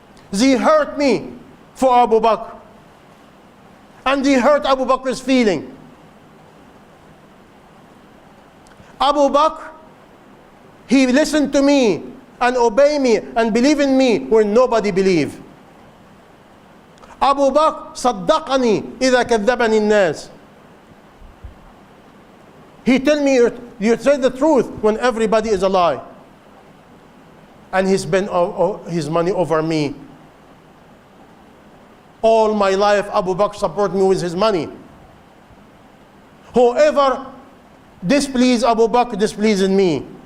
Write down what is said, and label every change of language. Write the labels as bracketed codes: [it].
[en] They hurt me for Abu Bakr. And they hurt Abu Bakr's feeling. Abu Bakr, he listened to me and obey me and believe in me when nobody believed. [ar] Abu Bakr صدقني إذا كذبني الناس. [en] He tell me you say the truth when everybody is a lie. And he spent his money over me. All my life Abu Bakr support me with his money. Whoever displease Abu Bakr displeases me.